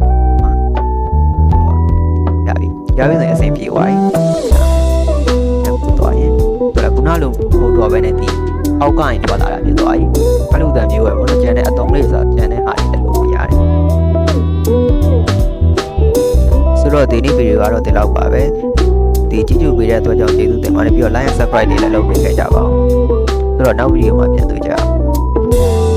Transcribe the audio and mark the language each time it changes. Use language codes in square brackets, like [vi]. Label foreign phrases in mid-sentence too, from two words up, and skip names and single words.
[my] ရပြီဆိုရင်အဆင်ပြေသွားပြီသွားရင်ခုနလိုပို့တော့ပဲနဲ့ဒီအောက်ကနေထွက်လာတာဖြစ်သွားပြီအဲ့လိုတန်မျိုးပဲပေါ့နော်ကျန်တဲ့အတုံးလေးဆိုတာကျန်တဲ့ဟာတွေအဲ့လိုရတယ်ဆိုတော့ဒီနေ့ဗီဒီယိုကတော့ဒီလောက်ပါပဲဒီကြည့်ကြည့်ပေးတဲ့အတွက်ကြောင့်ကျေးဇူးတင်ပါတယ်ပြီးတော့ [en] like and subscribe [my] တွေလည်းလုပ်ပေးခဲ့ကြပါဦးဆိုတော့နောက်ဗီဒီယိုမှာပြန်တွေ့ကြအောင်